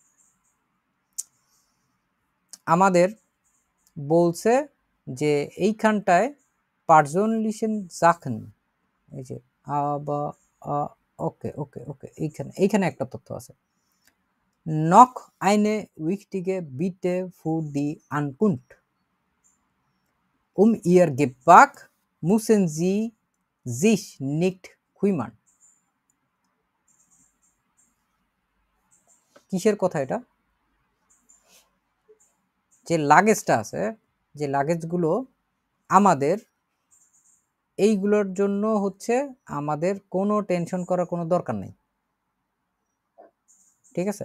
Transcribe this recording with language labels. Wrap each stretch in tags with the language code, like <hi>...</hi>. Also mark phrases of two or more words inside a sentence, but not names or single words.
<bn>আমাদের বলছে যে এইখানটায়</bn> <de>persönlichen Sachen,</de> <bn>এই যে</bn> <en>okay okay okay,</en> <bn>এইখানে একটা তথ্য আছে,</bn> <de>Noch eine wichtige Bitte für die Ankunft. Ihr Gepäck müssen Sie sich nicht kümmern.</de> <bn>কিসের কথা এটা? যে লাগেজটা আছে যে লাগেজগুলো আমাদের এইগুলোর জন্য হচ্ছে আমাদের কোনো টেনশন করার কোনো দরকার নেই, ঠিক আছে?</bn>